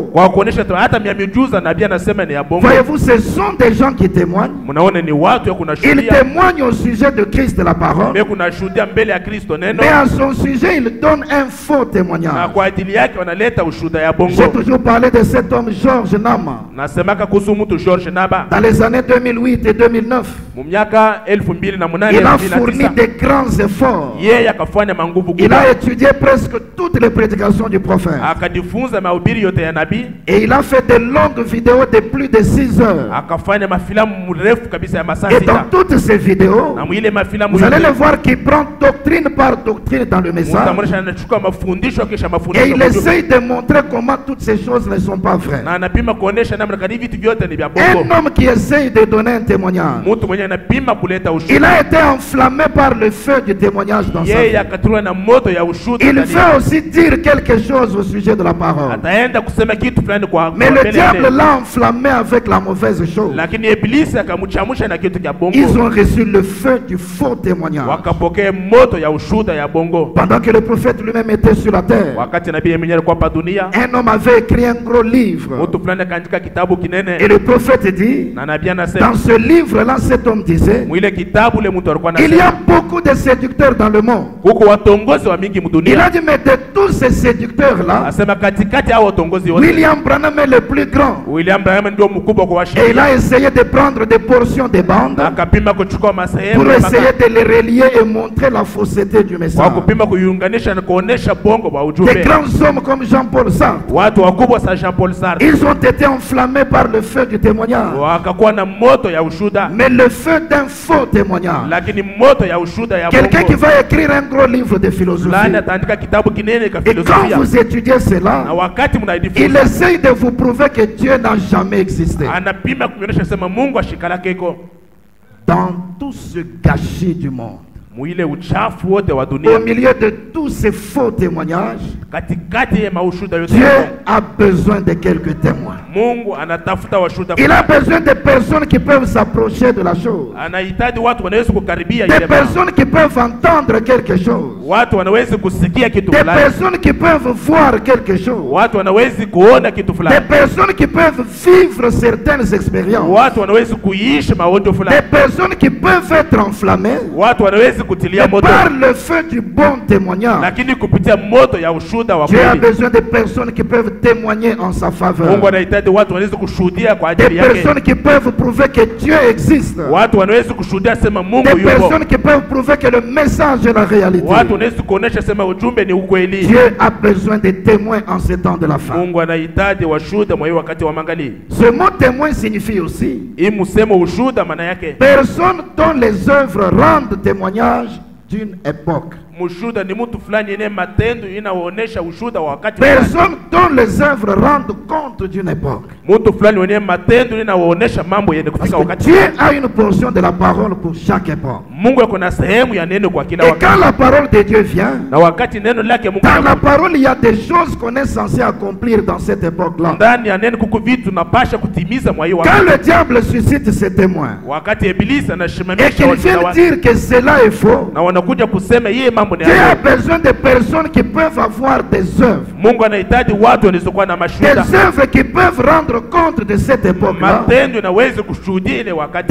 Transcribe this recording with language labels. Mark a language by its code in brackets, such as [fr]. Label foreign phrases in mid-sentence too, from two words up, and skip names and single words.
[sw] kwa kuonesha hata miujiza nabii anasema ni ya bongo. [fr] Voyez-vous, ce sont des gens qui témoignent. [sw] Mnaona ni watu ya kuna [fr] Ils [sw] shuhudia, [fr] témoignent au sujet de Christ de la parole, [sw] mimi kuna shuhudia mbele ya Kristo neno, [fr] mais à son sujet, ils donnent un faux [sw] na [fr] témoignage. [sw] kwa ajili yake wanaleta ushuhuda ya [fr] J'ai [sw] bongo. [fr] toujours parlé de cet homme Georges Nama. [sw] Nasemaka kuhusu mtu George Naba [fr] Dans les années 2008 et 2009, [sw] mu miaka 2008 [fr] il a fourni [sw] 2009, [fr] de grands efforts. [sw] yeye akafanya manguvu [fr] Il [sw] kubwa, [fr] a étudié presque toutes les prédications du prophète. [sw] akajifunza mahubiri yote ya nabii, [fr] Et il a fait de longues vidéos de plus de 6 heures. [sw] akafanya mafilamu mrefu kabisa ya masaa [fr] Et dans [sw] 6, [fr] toutes ces vidéos, [sw] na mwile mafilamu [fr] vous allez [sw] yote [fr] le voir qu'il prend doctrine par doctrine dans le message. [sw] mtamuonesha anachukua mafundisho kisha [fr] Et [sw] mafundisho [fr] il [sw] kwa ujumbe. [fr] essaye de montrer comment toutes ces choses ne sont pas vraies. [sw] na anapima kuonesha namna gani vitu vyote ni vya [fr] Un [sw] bongo. [fr] homme qui essaye de donner un témoignage, [sw] Mtu mwenye anapima kuleta [fr] il [sw] ushuhuda, [fr] a été enflammé par le feu du témoignage dans sa [sw] yeye [fr] vie. [sw] akatulwa na moto ya ushuhuda [fr] Il [sw] ndani [fr] veut [sw] yake. [fr] aussi dire quelque chose au sujet de la parole. [sw] Ataenda kusema kitu fulani kwa [fr] Mais le [sw] mbele ya [fr] diable [sw] neno. [fr] l'a enflammé avec la mauvaise chose. [sw] Lakini ibilisi akamchamusha na kitu cha bongo, [fr] Ils ont reçu le feu du faux témoignage. [sw] wakapokea moto ya ushuhuda ya bongo. [fr] Pendant que le prophète lui-même était sur la terre, [sw] Wakati nabii mwenyewe alikuwa hapa dunia, [fr] un homme avait écrit un gros livre. [sw] mtu fulani akaandika kitabu [fr] Et [sw] kinene, [fr] le prophète dit, [sw] na nabii anasema [fr] dans ce livre-là, cet homme homme disait, [sw] mwile kitabu le mtu alikuwa [fr] il y a [sw] anasema [fr] beaucoup de séducteurs dans le monde. [sw] huko watongozi wa mingi [fr] Il a [sw] mdunia. [fr] dit, mais de tous ces séducteurs-là, [sw] Asema katikati hao watongozi wote [fr] William Branham est le plus grand. [sw] William Branham ndio mkubwa kwa [fr] Et il [sw] washiria. [fr] a essayé de prendre des portions de bandes [sw] Akapima kuchukua masehemu [fr] pour [sw] ya [fr] essayer [sw] maka- [fr] de les relier et montrer la fausseté du [sw] kwa [fr] message. [sw] kupima kuiunganisha na kuonesha bongo wa [fr] Des [sw] ujumbe. [fr] grands hommes comme Jean-Paul Sartre, [sw] Watu wakubwa sa Jean-Paul Sartre [fr] ils ont été enflammés par le feu du témoignage. [sw] wakakuwa na moto ya ushuda, [fr] Mais le feu d'un faux témoignage. [sw] lakini moto ya ushuda ya [fr] Quelqu'un qui [sw] bongo. [fr] va écrire un gros livre de philosophie. [sw] Fulani ataandika kitabu kinene ka [fr] Et quand [sw] filosofia, [fr] vous étudiez [sw] na [fr] cela, [sw] wakati [fr] il [sw] mnaidifunza [fr] essaye de vous prouver que Dieu n'a jamais existé. [sw] anapima kuonyesha sema Mungu ashikala keko [fr] Dans tout ce gâchis du monde, [sw] muile uchafu wote wa [fr] au [sw] dunia, [fr] milieu de tous ces faux témoignages, [sw] katikati ya maushuda yote [fr] Dieu [sw] ya bongo, [fr] a besoin de quelques témoins. [sw] Mungu anatafuta washuda. [fr] Il a besoin de personnes qui peuvent s'approcher de la chose. [sw] Anahitaji watu wanaweza kukaribia [fr] Des [sw] ile mambo. [fr] personnes qui peuvent entendre quelque chose. [sw] Watu wanaweza kusikia kitu [fr] Des [sw] fulani, [fr] personnes qui peuvent voir quelque chose. [sw] watu wanaweza kuona kitu [fr] Des [sw] fulani, [fr] personnes qui peuvent vivre certaines expériences. [sw] watu wanaweza kuishi maondo [fr] Des [sw] fulani, [fr] personnes qui peuvent être enflammées [sw] watu wanaweza kutilia [fr] mais [sw] moto, [fr] par le feu du bon témoignage. [sw] lakini kupitia moto ya ushuda wa [fr] Dieu a [sw] kweli. [fr] besoin de personnes qui peuvent témoigner en sa faveur. [sw] Mungu anahitaji watu wanaweza kushuhudia kwa [fr] Des [sw] ajili yake, [fr] personnes qui peuvent prouver que Dieu existe. [sw] watu wanaweza kushuhudia sema Mungu [fr] Des [sw] yupo, [fr] personnes qui peuvent prouver que le message est la réalité. [sw] watu wanaweza kuonesha sema ujumbe ni ukweli. [fr] Dieu a besoin de témoins en ce temps de la fin. [sw] Mungu anahitaji washuhuda mwa hiyo wakati wa mangali. [fr] Ce mot témoin signifie aussi [sw] Hii msemo ushuhuda maana yake [fr] personne dont les œuvres rendent témoignage d'une époque. [sw] mshuhuda ni mtu fulani yenye matendo inaonesha ushuhuda wa wakati fulani. [fr] Personne dont les œuvres rendent compte d'une époque. [sw] Mtu fulani wenye matendo inaonesha mambo yenye [fr] Parce [sw] kufika [fr] que [sw] wakati [fr] Dieu [sw] fulani. [fr] a une portion de la parole pour chaque époque. [sw] Mungu ako na sehemu ya neno kwa kila [fr] Et quand [sw] wakati, [fr] la parole de Dieu vient, [sw] na wakati neno lake Mungu [fr] dans la [sw] anakuja, [fr] parole, il y a des choses qu'on est censé accomplir dans cette époque-là. [sw] ndani ya neno kuko vitu tunapasha kutimiza mwa hiyo [fr] Quand [sw] wakati. [fr] le diable suscite ses témoins [sw] Wakati Ibilisi [fr] et [sw] anashimamisha [fr] qu'il [sw] washuhuda [fr] vient [sw] wake [fr] dire que cela est faux, [sw] na wanakuja kusema yeye mambo ni [fr] Dieu a [sw] hayo, [fr] besoin de personnes qui peuvent avoir des œuvres. [sw] Mungu anahitaji watu wanaokuwa na mashuhuda, [fr] Des œuvres qui peuvent rendre compte de cette époque-là. [sw] matendo inaweza kushuhudia ile wakati,